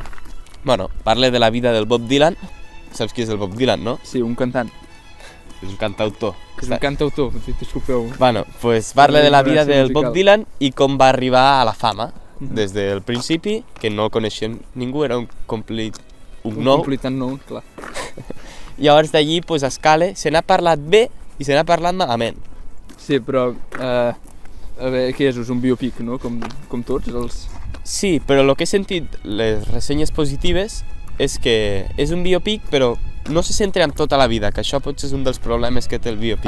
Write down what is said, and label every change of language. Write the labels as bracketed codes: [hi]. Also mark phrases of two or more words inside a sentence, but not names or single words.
[ca] Bueno, parla de la vida del Bob Dylan. Saps qui és el Bob Dylan, no? Sí, un cantant. És un cantautor. És un cantautor, disculpeu. Bueno, pues parla de la vida del Bob Dylan i com va arribar a la fama. Des del principi, que no el coneixien ningú, era un complete unknown. Un complete unknown, clar. Llavors d'allí pues, escala, se n'ha parlat bé i se n'ha parlat malament. Sí, però... a veure, què és un biopic, no? Com tots els... Sí, però el que he sentit, les ressenyes positives, és que és un biopic, però no se centra en tota la vida, que això potser és un dels problemes que té el biopic.